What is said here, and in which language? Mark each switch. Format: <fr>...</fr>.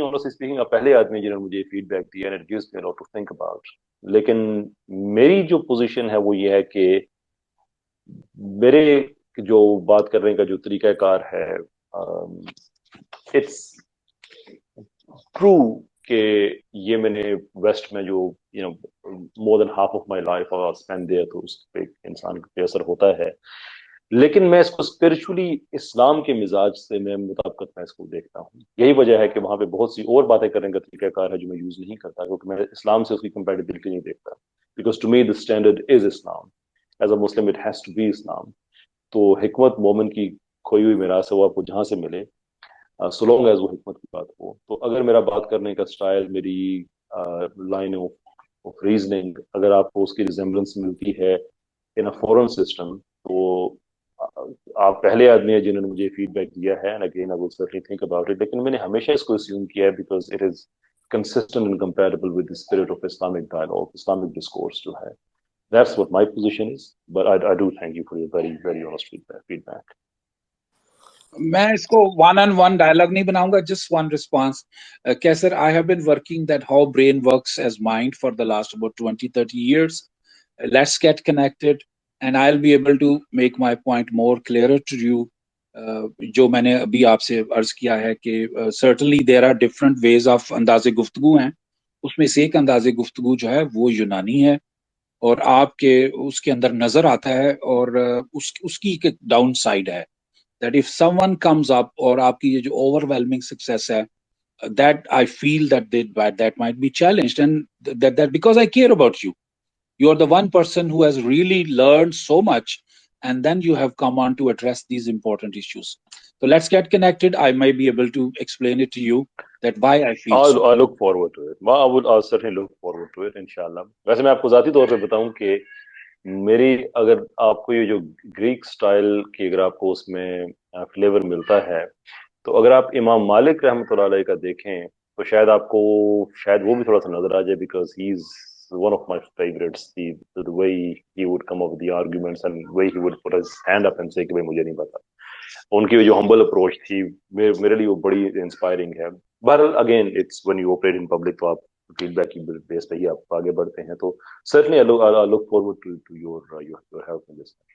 <en>honestly speaking</en> <ur>آپ پہلے آدمی جنہوں نے مجھے فیڈ بیک دیا,</ur> <en>and it gives me a lot to think about.</en> <ur>لیکن میری جو پوزیشن ہے وہ یہ ہے کہ میرے جو بات کرنے کا جو طریقہ کار ہے, اٹس ٹرو کہ یہ میں نے ویسٹ میں جو</ur> <en>more than half of my life</en> <ur>اور اسپینڈ دیا, تو اس پہ انسان پہ اثر ہوتا ہے. لیکن میں اس کو اسپرچولی اسلام کے مزاج سے میں مطابقت میں اس کو دیکھتا ہوں. یہی وجہ ہے کہ وہاں پہ بہت سی اور باتیں کرنے کا طریقہ کار ہے جو میں یوز نہیں کرتا, کیونکہ میں اسلام سے اس کی کمپیٹیبلٹی نہیں دیکھتا.</ur> <en>Because to me the standard is Islam, as a Muslim it has to be Islam.</en> <ur>تو حکمت مومن کی کھوئی ہوئی میراث ہے, وہ آپ کو جہاں سے ملے,</ur> <en>so long as</en> <ur>وہ حکمت کی بات ہو. تو اگر میرا بات کرنے کا اسٹائل, میری لائن آف</ur> <en>of reasoning,</en> <ur>اگر آپ کو اس کی resemblance ملتی ہے</ur> <en>in a foreign system,</en> <ur>تو آپ پہلے آدمی ہیں جنہوں نے مجھے فیڈ بیک دیا ہے,</ur> <en>and again I will certainly think about it.</en> <ur>لیکن میں نے ہمیشہ اس کو</ur> <en>assume</en> <ur>کیا ہے</ur> <en>because it is consistent and compatible with the spirit of Islamic dialogue, Islamic discourse جو ہے. That's what my position is, but I do thank you for your very, very honest feedback.</en> <ur>میں اس کو one on one dialogue نہیں بناؤں گا,</ur> <en>Just one response. Qaiser, I have been working that how brain works as mind for the last about 20-30 years. Let's get connected and I will be able to make my point more clear to you.</en> <ur>جو میں نے ابھی آپ سے عرض کیا ہے کہ</ur> <en>certainly there are different ways of</en> <ur>انداز گفتگو ہیں. اس میں سے ایک انداز گفتگو جو ہے وہ یونانی ہے, اور آپ کے اس کے اندر نظر آتا ہے, اور اس کی ایک ڈاؤن سائڈ ہے.</ur> <en>That if someone comes up</en> <ur>اور آپ کی یہ جو</ur> <en>overwhelming success ہے, that I feel that might be challenged, and that because I care about you. You are the one person who has really learned so much, and then you have come on to address these important issues. So let's get connected. I might be able to explain it to you that why I feel so. I look forward to it. I'll certainly look forward to it, inshallah.</en> <ur>ویسے میں آپ کو ذاتی طور پہ بتاؤں کہ میری, اگر آپ کو یہ جو گریک سٹائل کی اگر آپ کو اس میں فلیور ملتا ہے, تو اگر آپ امام مالک رحمۃ اللہ علیہ کا دیکھیں تو شاید آپ کو شاید وہ بھی تھوڑا سا نظر آ جائے,</ur> <en>Because he is one of my favorites. The way he would come up with the arguments and the way he would put his hand up and say</en> <ur>کہ بھائی مجھے نہیں پتا. ان کی جو ہمبل اپروچ تھی میرے لیے وہ بڑی انسپائرنگ ہے. بہرحال again it's</ur> <en>when you operate in public,</en> <ur>تو آپ فیڈ بیک کی بیس پہ ہی آپ آگے بڑھتے ہیں.</ur> <en>تو certainly I look forward to your help in this.</en>